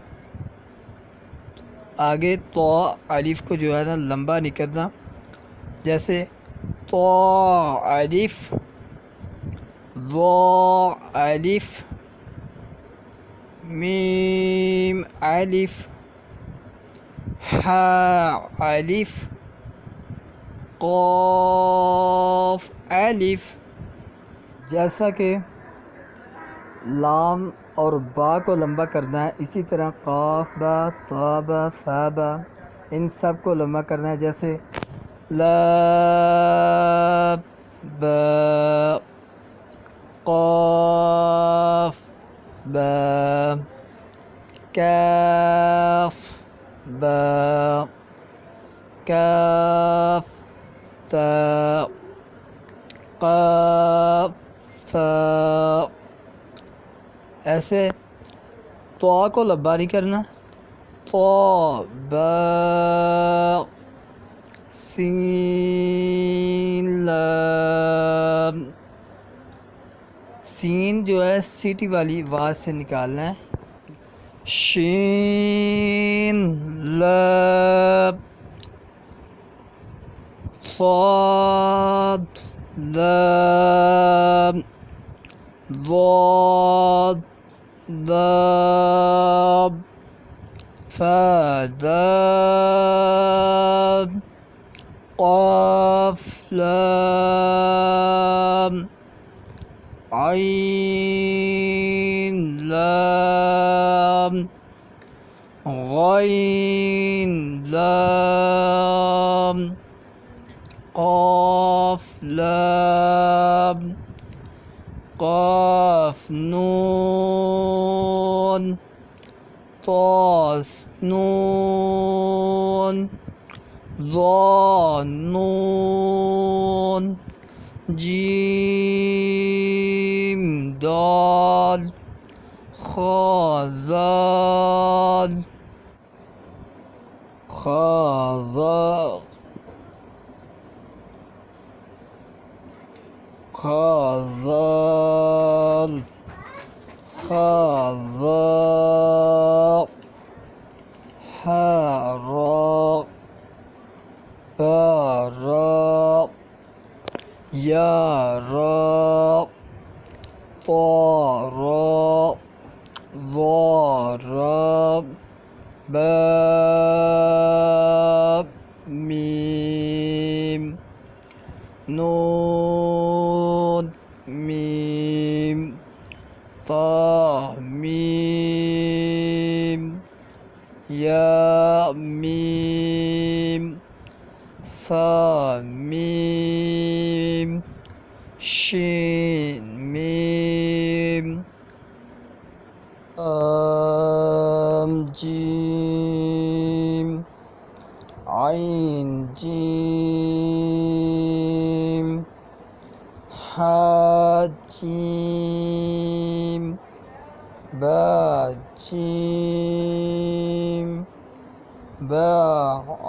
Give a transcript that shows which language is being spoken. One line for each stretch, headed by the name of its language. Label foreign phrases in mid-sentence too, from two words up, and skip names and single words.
Urdu: آگے تو الف کو جو ہے نا لمبا نہیں کرنا، جیسے تو الف، ضا الف، میم الف، حا الف، قاف الف۔ جیسا کہ لام اور با کو لمبا کرنا ہے، اسی طرح قاف با، طا با، ثا با، ان سب کو لمبا کرنا ہے، جیسے لام با، قاف با، کاف با کاف تا قاف فا. ایسے تو کو لبا نہیں کرنا. تو با سین لام. سین جو ہے سیٹی والی آواز سے نکالنا ہے. شین لام صاد لام ضاد ضاد فا دال قاف لام عین لام غین لام قاف لام قاف نون طاس نون ضا نون جیم دال خا زال خا زا خا زال خا زا حا را با را یا را طا را ضا را با میم نون میم طا میم یا میم صا میم شین میم جیم عین جیم حا جیم با جیم با